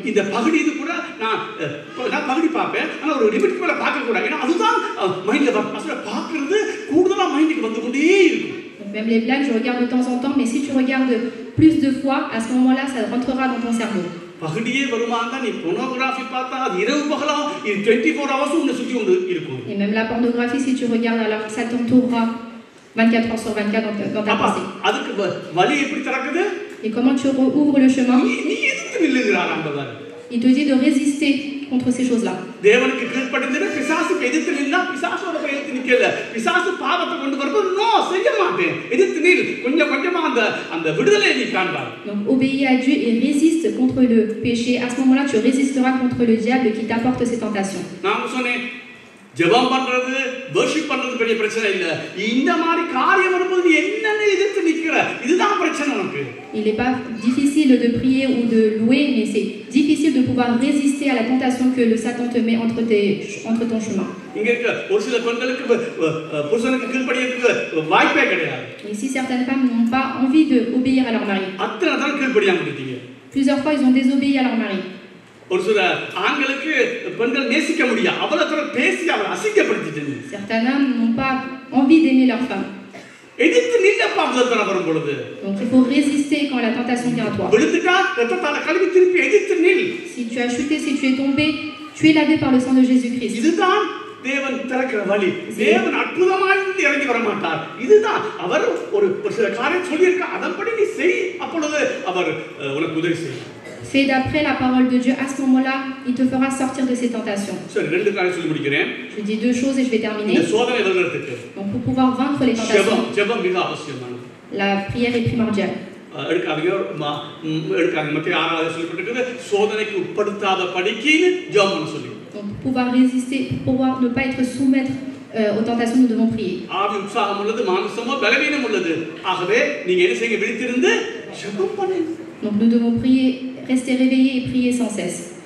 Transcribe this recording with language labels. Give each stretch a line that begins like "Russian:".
Tamil: இந்த பகுதி இது கூட நான் பகுதி பார்ப்பேன், ஆனா ஒரு லிமிட் மேல பார்க்க கூடாது. ஏன்னா அதுதான் மைண்ட்ல பார்க்கிறது கூடுதலா மைண்டுக்கு வந்து கொண்டே இருக்கும்.
French: Même les blagues, je regarde de temps en temps, mais si tu regardes plus de fois, à ce moment-là, ça rentrera dans ton cerveau.
Tamil: பகுதியே வருமானா நீ போனோகிராஃபி பார்த்தா அது இரவு பகலா 24 hours உன்னை சுத்தி கொண்டு இருக்கும்.
French: Et même la pornographie, si tu regardes, alors ça t'entourera 24 heures sur 24 dans ta pensée.
Tamil: அதுக்கு வழி எப்படி திறக்குது?
French: Et comment tu ouvres le chemin?
Tamil: நீ எதிர்த்து நில்லுகிறார் ஆண்டவர்.
French: Il te dit de résister contre ces choses-là.
Tamil: தேவனுக்கு கீழ்ப்படிந்து பிசாசுக்கு எதிர்த்து நின்னா பிசாசோட எதிர்த்து நிக்கல. பிசாசு பாவத்தை கொண்டு வரும்போது நோ செய்ய மாட்டேன், எதிர்த்து நில், கொஞ்சம் கொஞ்சமா அந்த விடுதலை நீ காண்பாய்.
French: Donc obéis à Dieu et résiste contre le péché. À ce moment-là, tu résisteras contre le diable qui t'apporte ces tentations.
Tamil: நான் சொன்னேன், ஜெபம் பண்றது, வர்ஷிப் பண்றது பெரிய பிரச்சனை இல்ல. இந்த மாதிரி காரியம் வரும்போது நீ என்னன்னு எதிர்த்து நிக்கிற, இதுதான் பிரச்சனை உனக்கு.
French: Il n'est pas difficile de prier ou de louer, mais c'est difficile difficile de pouvoir résister à la tentation que le Satan te met entre ton chemin.
Tamil: இங்க இருக்க ஒரு சில பெண்களுக்கு புருஷனுக்கு கீழ்ப்படியறதுக்கு வாய்ப்பே கிடையாது.
French: Et si certaines femmes n'ont pas envie d'obéir à leur mari,
Tamil: அத்தனை தான் கீழ்ப்படியாம இருக்கீங்க.
French: plusieurs fois ils ont désobéi à leur mari.
Tamil: ஒரு சில ஆண்களுக்கு பெண்கள் நேசிக்க முடியாது. அவளை பேசி அவளை அசிங்கப்படுத்திட்டு.
French: Certains hommes n'ont pas envie d'aimer leur femme.
Tamil: எதிர்த்து நில்லப்பா முதல்ல வரும் பொழுது.
French: Donc il faut résister quand la tentation vient à toi.
Tamil: விழுந்துட்டா ரத்தத்தால கழுவி திருப்பி எதிர்த்து நில்.
French: Si tu as chuté, si tu es tombé, tu es lavé par le sang de Jésus-Christ.
Tamil: இதுதான் தேவன் திறக்கிற வழி. தேவன் அற்புதமாய் இறங்கி வர மாட்டார். இதுதான் அவர் ஒரு சில காரியம் சொல்லியிருக்கார். அதன்படி நீ செய், அப்பொழுது அவர் உனக்கு உதவி செய்வார்.
French: Fais d'après la parole de Dieu. À ce moment-là, il te fera sortir de ces tentations.
Tamil: சரி, ரெண்டு காரியம் சொல்லி முடிக்கிறேன்.
French: Je dis deux choses et je vais terminer.
Tamil: இந்த சோதனை வெல்றதுக்கு
French: Donc pour pouvoir vaincre les tentations,
Tamil: ஜெபம் மிக அவசியமானது.
French: la prière est primordiale.
Tamil: எடுக்காதீங்க மத்திய 6 சொல்லப்பட்டிருக்குது, சோதனைக்கு உட்படுத்தாத படிக்கு ஜெபம் பண்ண சொல்லி.
French: Donc pour pouvoir résister, pour pouvoir ne pas être soumettre aux tentations, nous devons prier.
Tamil: ஆவி உற்சாகம் உள்ளது, மாம்சமோ பலவீனம் உள்ளது. ஆகவே நீங்க என்ன செய்யுங்க, விழித்திருந்து ஜெபம் பண்ணுங்க.
French: Donc nous devons prier, rester réveillés et prier sans cesse.